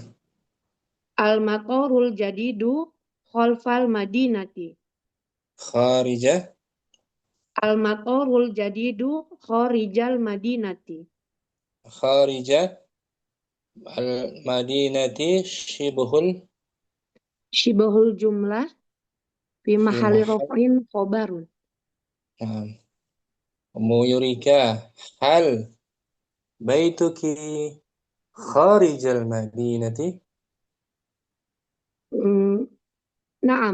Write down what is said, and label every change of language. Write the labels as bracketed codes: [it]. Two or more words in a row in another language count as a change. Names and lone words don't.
[ar] المطار الجديد خلف المدينة. Kharijah. المطار الجديد خارج المدينة. خارجة. المدينة شبه شبه الجملة في محل رفع خبر. Mu Yurika هل بيتك خارج المدينة. Naam.